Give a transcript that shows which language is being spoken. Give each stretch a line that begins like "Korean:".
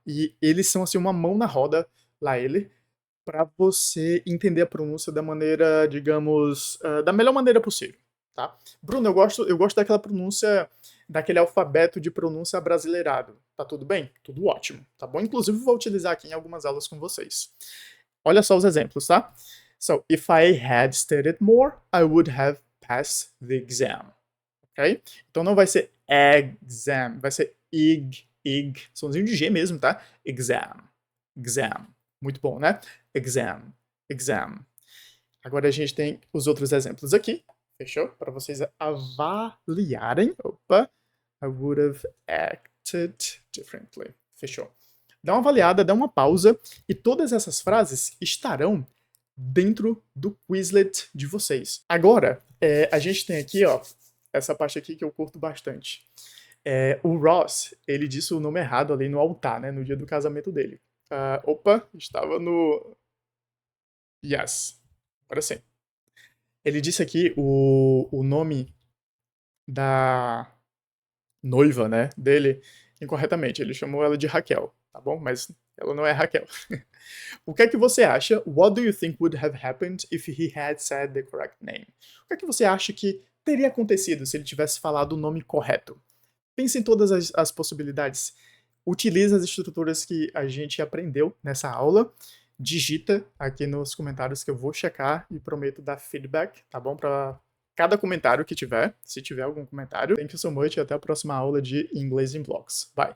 Portuguese: E eles são assim uma mão na roda, lá ele, para você entender a pronúncia da maneira, digamos, da melhor maneira possível, tá? Bruno, eu gosto daquela pronúncia, daquele alfabeto de pronúncia abrasileirado. Tá tudo bem? Tudo ótimo, tá bom? Inclusive vou utilizar aqui em algumas aulas com vocês. Olha só os exemplos, tá?
English: So, if I had studied more, I would have passed the exam.
Portuguese: Ok? Então não vai ser exam, vai ser ig, somzinho de G mesmo, tá? Exam. Muito bom, né? Exam. Agora a gente tem os outros exemplos aqui, fechou? Para vocês avaliarem.
English: Opa, I would have acted differently.
Portuguese: Fechou. Dá uma avaliada, dá uma pausa, e todas essas frases estarão dentro do Quizlet de vocês. Agora, a gente tem aqui, ó, essa parte aqui que eu curto bastante. O Ross, ele disse o nome errado ali no altar, né, no dia do casamento dele. Estava no... Yes, agora sim. Ele disse aqui o nome da noiva, né, dele incorretamente. Ele chamou ela de Raquel, tá bom? Mas ela não é Raquel. O que é que você acha?
English: What do you think would have happened if he had said the correct name?
Portuguese: O que é que você acha que teria acontecido se ele tivesse falado o nome correto? Pense em todas as possibilidades. Utilize as estruturas que a gente aprendeu nessa aula. Digita aqui nos comentários que eu vou checar e prometo dar feedback, tá bom? Para cada comentário que tiver, se tiver algum comentário.
English: Thank you so much
Portuguese: e até a próxima aula de Inglês em Blocos. Bye!